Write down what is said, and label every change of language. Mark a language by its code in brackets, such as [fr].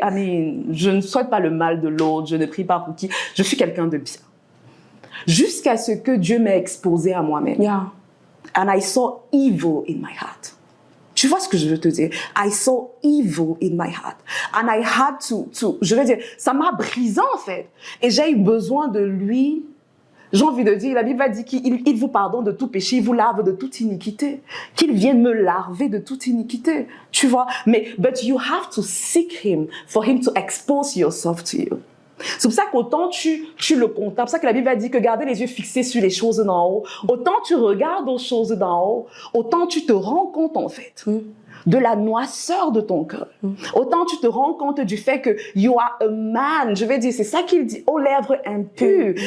[en] I mean, [fr] je ne souhaite pas le mal de l'autre, je ne prie pas pour qui. Je suis quelqu'un de bien. Jusqu'à ce que Dieu m'ait exposé à moi-même. [en] Yeah. And I saw evil in my heart. [fr] Tu vois ce que je veux te dire? [en] I saw evil in my heart. And I had [fr] je veux dire, ça m'a brisé en fait. Et j'ai eu besoin de lui. J'ai envie de dire, la Bible dit qu'il vous pardonne de tout péché, il vous lave de toute iniquité. Qu'il vienne me laver de toute iniquité. Tu vois? [en] Mais, but you have to seek him for him to expose yourself to you. [fr] C'est pour ça qu'autant tu le contemples, c'est pour ça que la Bible a dit que garder les yeux fixés sur les choses d'en haut, autant tu regardes aux choses d'en haut, autant tu te rends compte en fait de la noirceur de ton cœur. Autant tu te rends compte du fait que [en] you are a man, [fr] je vais dire, c'est ça qu'il dit, aux lèvres impures.